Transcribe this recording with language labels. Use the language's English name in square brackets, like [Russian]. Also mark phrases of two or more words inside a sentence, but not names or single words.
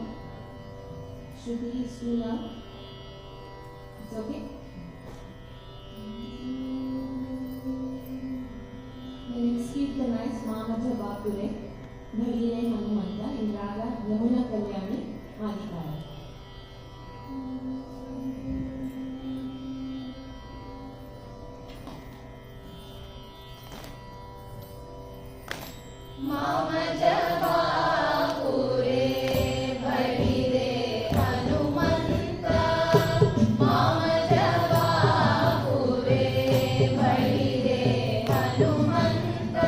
[English] Should be too loud. It's okay. The next kirtan is Mamaja Bakure, Bhaline Hanumanta in Raga Yamuna Kalyani Adhikara. [Kannada] ಮಾಮಜ ಬಾಪುರೆ ಬಳಿರೆ ಹನುಮಂತ ಮಾಮಜ ಬಾಪುರೆ ಬಳಿರೆ ಹನುಮಂತ